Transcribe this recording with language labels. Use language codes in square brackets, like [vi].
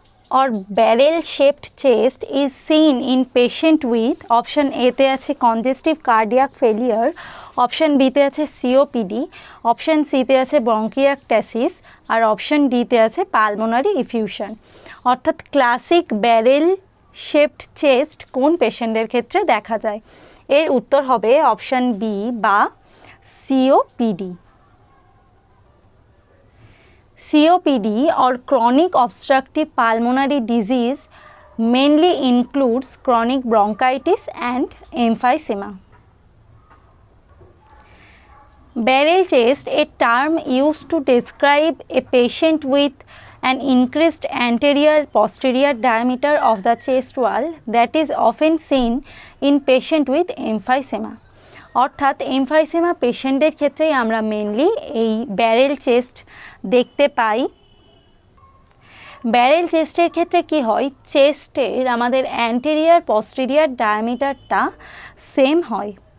[en] or barrel shaped chest is seen in patient with option A তে আছে congestive cardiac failure, option B তে আছে COPD, option C তে আছে bronchiectasis আর option D তে আছে pulmonary effusion। [bn] অর্থাৎ ক্লাসিক ব্যারেল শেপড চেস্ট কোন পেশেন্টদের ক্ষেত্রে দেখা যায়? এর উত্তর হবে অপশন বি বা COPD। [en] COPD or chronic obstructive pulmonary disease mainly includes chronic bronchitis and emphysema. Barrel chest, a term used to describe a patient with an increased anterior posterior diameter of the chest wall that is often seen in patient with emphysema. [bn] অর্থাৎ emphysema পেশেন্টদের ক্ষেত্রেই আমরা mainly এই barrel chest দেখতে পাই। Barrel চেস্টের ক্ষেত্রে কি হয়, চেস্টের আমাদের অ্যান্টেরিয়ার পস্টেরিয়ার ডায়ামিটারটা সেম হয়।